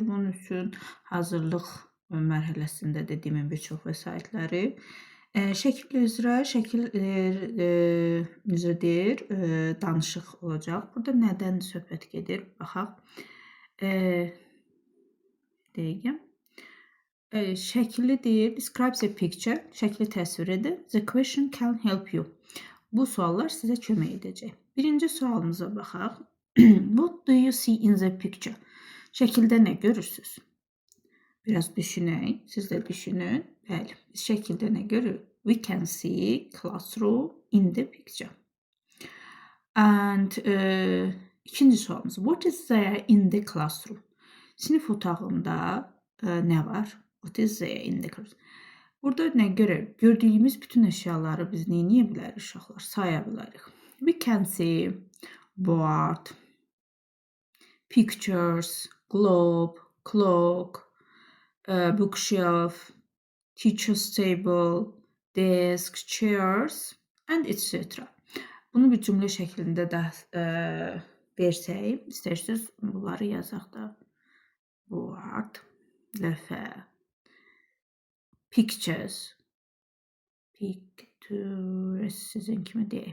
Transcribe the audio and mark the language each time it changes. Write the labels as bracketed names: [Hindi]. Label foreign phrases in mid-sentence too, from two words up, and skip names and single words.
[Azerbaijani] Bunun üçün hazırlıq mərhələsində dediyimin bir çox vəsaitləri şəkil üzrə danışıq olacaq. Burada nədən söhbət gedir? Baxaq. Şəkli deyir, [English] describes a picture, [Azerbaijani] şəkli təsvir edir. [English] The question can help you. [Azerbaijani] Bu suallar sizə kömək edəcək. Birinci sualımıza baxaq. [English] What do you see in the picture? [Azerbaijani] Şəkildə nə görürsünüz? Biraz düşünək. Siz də düşünün. Bəli, biz şəkildə nə görürük? [English] We can see classroom in the picture. [Azerbaijani] And ikinci sualımız. [English] What is there in the classroom? [Azerbaijani] Sinif otağında nə var? [English] What is there in the classroom? [Azerbaijani] Burada nə görürük? Gördüyümüz bütün əşyaları biz nə edə bilərik uşaqlar? Saya bilərik. [English] We can see board, pictures, globe, clock, bookshelf, teacher's table, desk, chairs, and etc. [Azerbaijani] Bunu bir cümlə şəklində də versək, istəyirsiniz bunları yazaq da. Board, lövhə, pictures, sizin kimi deyək.